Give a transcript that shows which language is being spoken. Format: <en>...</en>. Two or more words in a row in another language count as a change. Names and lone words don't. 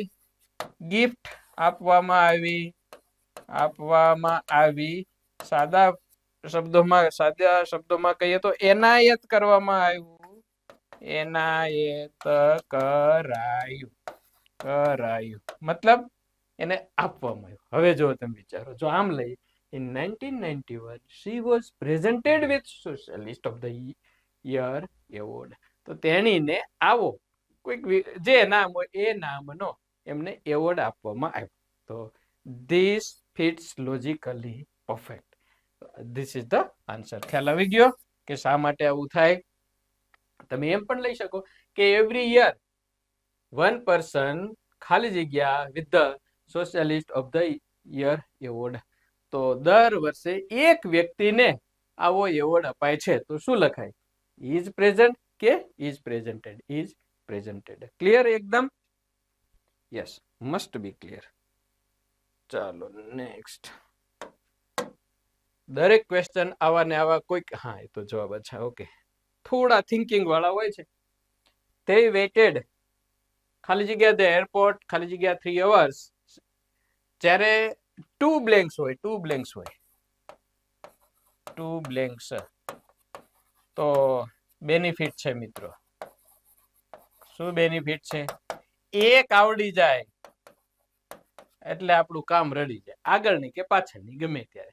<gu>ગિફ્ટ આપવામાં આવી. સાદા શબ્દોમાં કહીએ તો એનાયત કરવામાં આવ્યું. મતલબ એને આપવામાં આવ્યું. હવે જો તમે વિચારો, જો આમ લઈ</gu> <en>in 1991 she was presented with socialist of the year award.</en> <gu>તો તેણીને આવો કોઈક જે નામ હોય એ નામનો એમને એવોર્ડ આપવામાં આવ્યો.</gu> <en>તો this fits logically perfect. This is the answer.</en> <gu>ખ્યાલ આવી ગયો કે શા માટે આવું થાય? તમે એમ પણ લઈ શકો કે</gu> <en>every year one person</en> <gu>ખાલી જગ્યા</gu> <en>with the socialist of the year award.</en> <gu>તો દર વર્ષે એક વ્યક્તિને આવો એવોર્ડ અપાય છે. તો શું લખાય?</gu> <en>is present કે is presented? is presented. ક્લિયર એકદમ? yes, must be clear.</en> <gu>ચાલો નેક્સ્ટ. દરેક ક્વેશ્ચન આવા ને આવા કોઈક, હા એ તો જવાબ અચ્છા, ઓકે, થોડા થિંકિંગ વાળા હોય છે.</gu> <en>they waited</en> <gu>ખાલી જગ્યા</gu> <en>the airport</en> <gu>ખાલી જગ્યા</gu> <en>3 hours.</en> <gu>જ્યારે 2 blanks હોય, 2 blanks. તો બેનિફિટ છે મિત્રો. શું બેનિફિટ છે? એક આવડી જાય એટલે આપણું કામ રડી જાય, આગળની કે પાછળની ગમે ત્યારે.</gu>